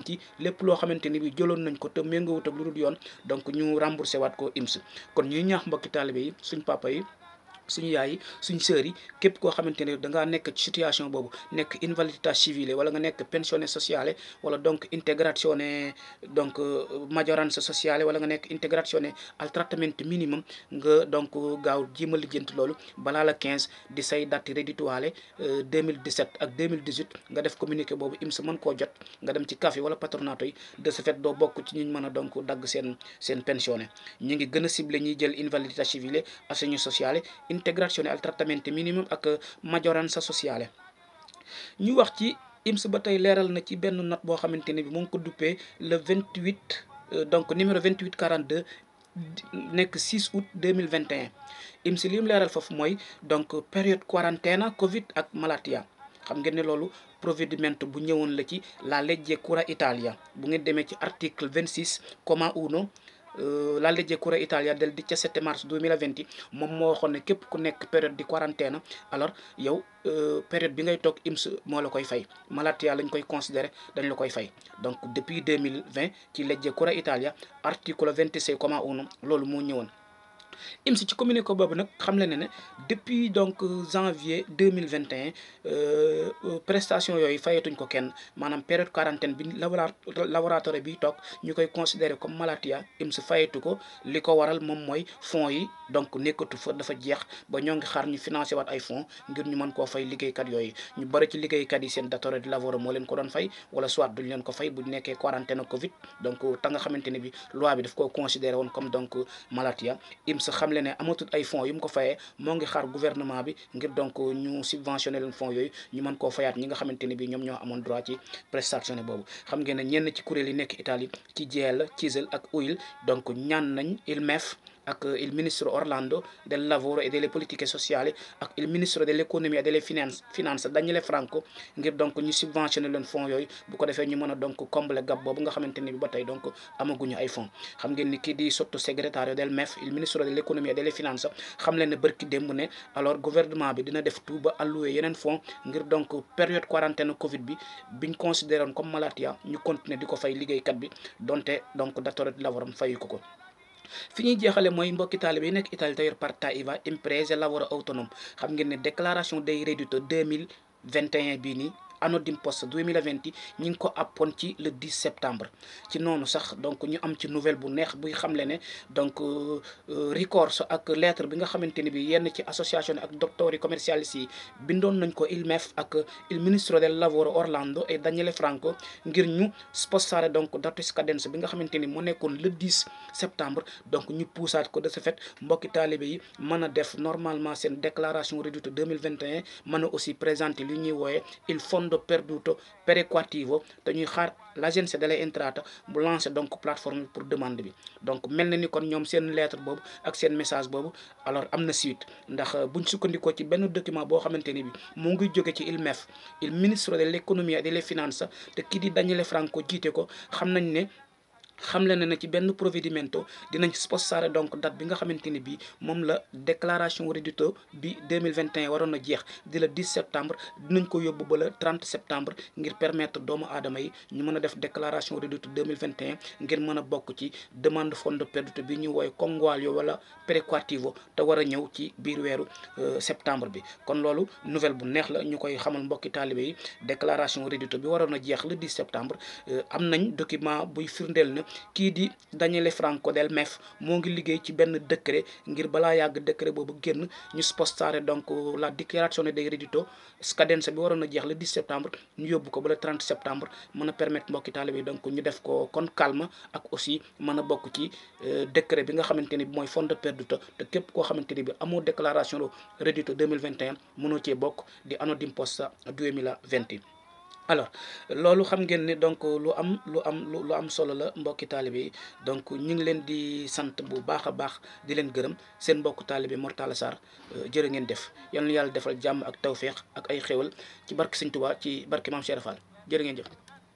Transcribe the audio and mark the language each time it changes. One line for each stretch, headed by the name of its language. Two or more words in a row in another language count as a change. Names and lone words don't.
Wolof: ci lépp loo xamante ni bi jëloon nañ ko te méngoowut ak lu dul yoon donc ñu remboursé waat ko IMS kon ñuy ñaax mbokki taalibe yi suñ papa yi suñu yaay yi suñ sœurs yi képp koo xamante ne da ngaa nekk ci situation boobu nekk
Italian: invalidità civile
Wolof: wala nga nekk
Italian: pensione sociale
Wolof: wala donc integrazione donc
Italian: maggioranza sociale
Wolof: wala nga nekk
Italian: integrazione al trattamento minimum
Wolof: nga donc gaaw jéem a lijjanti loolu balaa la 15 di say
French: date rédhitoire
Wolof: 2017 ak 2018 nga def communiqué boobu IMS mën koo jot nga dem ci CAF wala patronato yi de ce fait doo bokk ci ñu mën a donc dagg seen pensione ñi ngi gën a ciblé ñiy jël
Italian: invalidità civile assegno sociale integrazione al trattamento minimum
Wolof: ak
Italian: maggioranza sociale.
Wolof: ñu wax ci IMS ba tey leeral na ci benn note boo xamante ne bi mu ngi ko duppee le 28 donc numéro 2842 nekk 6 août 2021 IMS li mu leeral foofu mooy donc
French: période quarantaine Covid
Wolof: ak malattia xam ngeen ne loolu provvedimento bu ñëwoon la ci
Italian: la legge cura Italia
Wolof: bu ngeen demee ci article 26 comma 1
Italian: la legge cura Italia del
Wolof: 17 mars 2020 moom moo waxoon ne képp ku nekk période di quarantaine alors yow période bi ngay toog IMS moo la koy fay malattia lañ koy considéré dañ la koy fay donc depuis 2020 ci
Italian: legge cura Italia articolo 26 comma 1
Wolof: loolu moo ñëwoon. IMS ci communiqué boobu nag xam le ne depuis donc janvier 2021 prestation yooyu fayetuñ ko kenn maanaam
French: période quarantaine
Wolof: bi laboratoire bi toog ñu koy considéré comme malattia IMS fayetu ko li ko waral moom mooy fonds yi donc nekkatu fa dafa jeex ba ñoo ngi xaar ñu financé waat ay fonds ngir ñu mën koo fay liggéeykat yooyu ñu bëri ci liggéeykat yi seen
Italian: datore di lavoro
Wolof: moo leen ko doon fay wala soit duñ leen ko fay bu nekkee
French: quarantaine Covid
Wolof: donc ta nga xamante ne bi loi bi daf koo considéré woon comme donc malattia IMS xam le ne amatul ay fonds yu mu ko fayee moo ngi xaar gouvernement bi ngir donc ñu subventionné leen fonds yooyu ñu mën koo fayaat ñi nga xamante ne bi ñoom ñoo amoon droit ci prestation boobu. xam ngeen ne ñenn ci kuréel yi nekk Italie ci GIL CISL ak UIL donc ñaan nañ
Italian: il MEF
Wolof: ak
Italian: il ministro Orlando del lavoro e delle politiche sociali
Wolof: ak
Italian: il ministro dell'economia e delle finanze
Wolof: Daniele Franco ngir donc ñu subventionné leen fonds yooyu bu ko defee ñu mën a donc combler gap boobu nga xamante ne bi ba tey donc amaguñu ay fonds. xam ngeen ni kii di
Italian: sottosegretario del MEF il ministro dell'economia e delle finanze
Wolof: xam leen ne bërki démb ne alors gouvernement bi dina def tout ba alloué yeneen fonds ngir donc
French: période quarantaine Covid
Wolof: bi biñ considéré woon comme malattia ñu continuer di ko fay liggéeykat bi donte donc
Italian: datore di lavoram
Wolof: fayu ko. fi ñuy jeexale mooy mbokki taalibe yi nekk Italie te yor
Italian: partita IVA imprese lavoro autonome
Wolof: xam ngeen ne déclaration
Italian: dei reddito
Wolof: 2021 bii nii anneau d'imposte 2020 ñi ngi ko appoon ci
French: le 10 septembre
Wolof: ci noonu sax donc ñu am ci nouvelle bu neex buy xamle ne donc recours ak lettre bi nga xamante ni bi yenn ci association ak docteurs yi commercialistes yi bindoon nañ ko
Italian: il MEF
Wolof: ak
Italian: il ministro del lavoro Orlando
Wolof: et Daniele Franco ngir ñu spostare donc datu scadenza bi nga xamante ni mu nekkoon
French: le 10 septembre
Wolof: donc ñu puusaat ko de ce fait mbokki taalibe yi mën a def normalement seen déclaration reddito 2021 mën a aussi présenter li ñuy wooye
Italian: il fondo perduto perequativo
Wolof: te ñuy xaar l'Agenzia delle Entrate bu lancé donc plateforme pour demande bi donc mel na ni kon ñoom seen lettre boobu ak seen message boobu alors am na suite ndax buñ sukkandikoo ci benn document boo xamante ni bi mu ngi jóge ci
Italian: il MEF il ministro dell'economia e delle finanze
Wolof: te kii di Daniele Franco jiite ko xam nañ ne xamle na ne ci benn provvedimento dinañ spostare donc date bi nga xamante ni bii moom la déclaration reddito bi 2021 waroon na jeex di
French: le 10 septembre
Wolof: dinañ ko yóbbu ba
French: le 30 septembre
Wolof: ngir permettre doomu aadama yi ñu mën a def déclaration reddito 2021 ngir mën a bokk ci demande
Italian: fondo perduto
Wolof: bi ñu wooye conguaglio wala perequativo te war a ñëw ci biir weeru septembre bi kon loolu nouvelle bu neex la ñu koy xamal mbokki taalibe yi déclaration reddito bi waroon na jeex
French: le 10 septembre
Wolof: am nañ document buy firndeel na kii di Daniele Franco del MEF moo ngi liggéey ci benn décret ngir balaa yàgg décret boobu génn ñu spostare donc
Italian: la dichiarazione dei reddito scadenza
Wolof: bi waroon a jeex
French: le 10 septembre
Wolof: ñu yóbbu ko ba
French: le 30 septembre
Wolof: mën a permettre mbokki taalibe yi donc ñu def ko kon calme ak aussi mën a bokk ci décret bi nga xamante ni bi mooy
Italian: fondo perduto
Wolof: te képp koo xamante ni bi amoo déclaration reddito 2021 mënoo cee bokk di
Italian: anno d'imposta
Wolof: 2020. alors loolu xam ngeen ni donc lu am solo la mbokki taalibe yi donc ñu ngi leen di sant bu baax a baax di leen gërëm seen mbokku taalibe Mor Talla Sarr jërë ngeen def yal na yàlla defal jàmm ak tawféex ak ay xéwal ci barke Sëñ Tuubaa ci barke Maam Cheikh Fall jërë ngeen jëf.